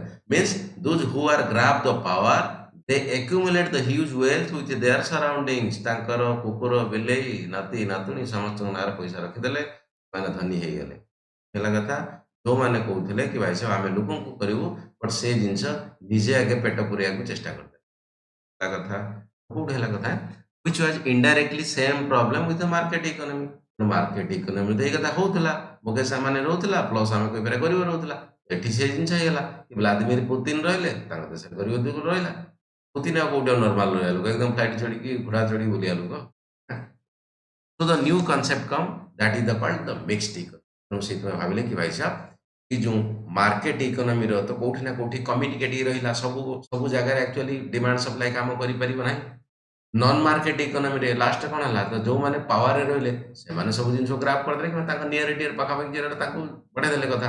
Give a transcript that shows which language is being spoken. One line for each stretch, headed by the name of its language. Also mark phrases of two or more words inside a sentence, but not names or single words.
English: means those who are grab the power they accumulate the huge wealth with their surroundings.
Odia: ତାଙ୍କର କୁକୁର ବିଲେଇ ନାତି ନାତୁଣୀ ସମସ୍ତଙ୍କ ନାଁରେ ପଇସା ରଖିଦେଲେ, ମାନେ ଧନୀ ହେଇଗଲେ। ହେଲା କଥା। ଯୋଉମାନେ କହୁଥିଲେ କି ଭାଇ ସାହେବ ଆମେ ଲୋକଙ୍କୁ କରିବୁ, ବଟ୍ ସେ ଜିନିଷ ନିଜେ ଆଗେ ପେଟ ପୁରେଇବାକୁ ଚେଷ୍ଟା କରିଦେଲେ। ହେଲା କଥା। କୋଉଠି ହେଲା କଥା?
English: which was indirectly same problem with the market economy। market economy
Odia: ତ ଏଇ କଥା ହଉଥିଲା, ମୁକେଶ ଆମ୍ବାନୀ ରହୁଥିଲା ପ୍ଲସ୍ ଆମେ କହିପାରିବା ଗରିବ ରହୁଥିଲା। ଏଠି ସେ ଜିନିଷ ହେଇଗଲା, ଭ୍ଲାଦିମିର ପୁତିନ ରହିଲେ, ତାଙ୍କ ଦେଶରେ ଗରିବ ଦୁଃଖ ରହିଲା। ପୁତିନ ଆଉ କୋଉଠି ନର୍ମାଲ ରହିବା ଲୋକ, ଏକଦମ ଫ୍ଲାଇଟ୍ ଚଢ଼ିକି ଘୋଡ଼ା ଚଢ଼ିକି ବୁଲିବା ଲୋକ।
English: So the new concept come, that is the called the mixed economy।
Odia: ତେଣୁ ସେଇଥିପାଇଁ ଭାବିଲେ କି ଭାଇ ସାହେବ ଏ ଯେଉଁ
English: market economy
Odia: ତ କୋଉଠି ନା କୋଉଠି କମି ଟିକେ ଟିକେ ରହିଲା, ସବୁ ସବୁ ଜାଗାରେ
English: actually demand supply
Odia: କାମ କରିପାରିବ ନାହିଁ।
English: non market economy
Odia: ଲାଷ୍ଟ କ'ଣ ହେଲା, ତ ଯୋଉମାନେ ପାୱାରରେ ରହିଲେ ସେମାନେ ସବୁ ଜିନିଷକୁ ଗ୍ରାବ୍ କରିଦେଲେ କିମ୍ବା ତାଙ୍କ
English: near dear
Odia: ପାଖାପାଖି ଯିଏ ରହିଲେ ତାଙ୍କୁ ବଢ଼େଇ ଦେଲେ କଥା।